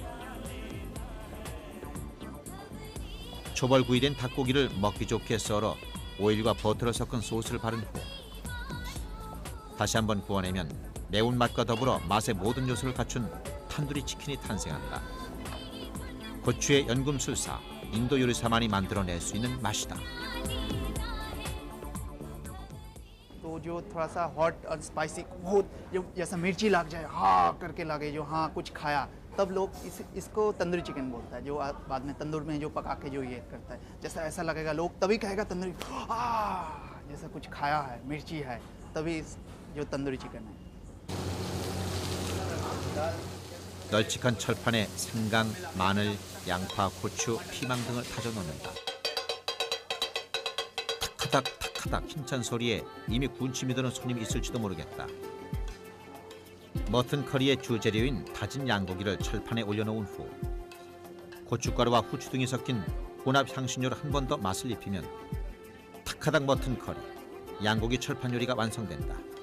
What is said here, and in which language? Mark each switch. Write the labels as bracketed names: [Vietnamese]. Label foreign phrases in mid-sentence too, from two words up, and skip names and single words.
[Korean] 초벌구이된 닭고기를 먹기 좋게 썰어 오일과 버터를 섞은 소스를 바른 후 다시 한번 구워내면 매운맛과 더불어 맛의 모든 요소를 갖춘 탄두리 치킨이 탄생한다. 고추의 연금술사, 인도 요리사만이 만들어낼 수 있는 맛이다. [Hindi] तो जो थोड़ा सा हॉट और स्पाइसी बहुत जो जैसा मिर्ची लग जाए हाँ करके लगे जो हाँ कुछ खाया, तब लोग इसको तंदूरी चिकन बोलता है, जो बाद में तंदूर में जो पका के जो ये करता है, जैसा ऐसा लगेगा लोग तभी कहेगा तंदूरी जैसा कुछ खाया है, मिर्ची है, तभी जो तंदूरी चिकन है। [Korean] 널찍한 철판에 생강, 마늘, 양파, 고추, 피망 등을 다져 넣는다. 탁하닥 힘찬 소리에 이미 군침이 드는 손님이 있을지도 모르겠다. 머튼 커리의 주재료인 다진 양고기를 철판에 올려놓은 후 고춧가루와 후추 등이 섞인 혼합 향신료를 한 번 더 맛을 입히면 탁하닥 머튼 커리, 양고기 철판 요리가 완성된다.